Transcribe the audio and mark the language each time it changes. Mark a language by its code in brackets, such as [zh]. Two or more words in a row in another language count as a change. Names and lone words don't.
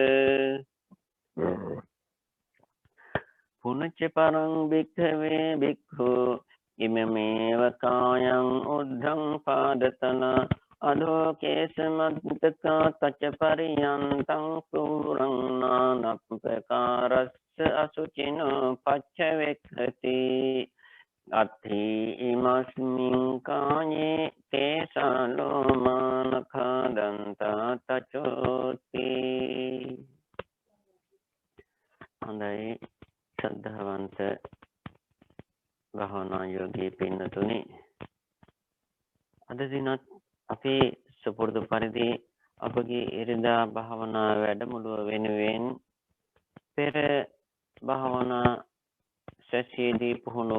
[pi] පුනච්ච පරං භික්ඛවේ භික්ඛු ඉමමේව කායං උද්ධං පාදතන අදෝකේසමත්තකා තච්ච පරියන්තං පුරං නානප්පකාරස්ස අසුචිනෝ පච්චවෙක්ඛති අත්ථි ඉමස්මින් කායේ තේසාලෝමානඛදන්තා තචෝති. [si] හොඳයි ශ්‍රද්ධාවන්ත භාවනා යෝගී පින්නතුනි, අද දිනත් අපි සුපුරුදු පරිදි අපගේ ඉරිදා භාවනා වැඩමුළුව වෙනුවෙන් පෙර භාවනා සැසියේදී පුහුණු